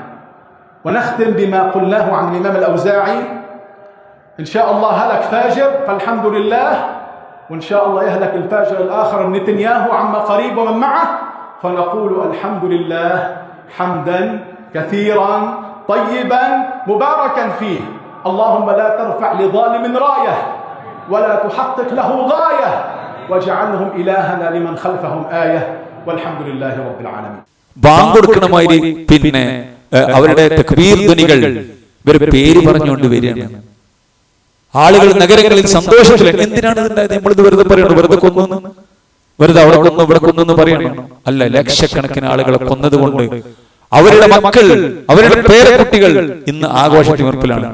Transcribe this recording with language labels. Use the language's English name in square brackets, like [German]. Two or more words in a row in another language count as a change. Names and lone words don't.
[Arabic] ونختم بما قلناه عن الإمام الأوزاعي: إن شاء الله هلك فاجر فالحمد لله، وإن شاء الله يهلك الفاجر الآخر نتنياهو عما قريب ومن معه، فنقول الحمد لله حمدا كثيرا طيبا مباركا فيه. اللهم لا ترفع لظالم راية ولا تحقق له غاية، واجعلهم إلهنا لمن خلفهم آية، والحمد لله رب العالمين. [Malayalam] ബാങ്ക് കൊടുക്കണമായി പിന്നെ അവരുടെ തക്ബീർ ധ്വനികൾ ഇവരുടെ പേര് പറഞ്ഞുകൊണ്ട് വരികയാണ്. ആളുകൾ നഗരങ്ങളിൽ സന്തോഷത്തിൽ എന്തിനാണ് ഇതുണ്ടായത്? നമ്മളിത് വെറുതെ പറയണം, വെറുതെ കൊന്നു, വെറുതെ അവിടെ കൊന്നു ഇവിടെ കൊന്നു എന്ന് പറയണം. അല്ല, ലക്ഷക്കണക്കിന് ആളുകളെ കൊന്നതുകൊണ്ട് അവരുടെ മക്കൾ, അവരുടെ പേരക്കുട്ടികൾ ഇന്ന് ആഘോഷത്തിമിർപ്പിലാണ്.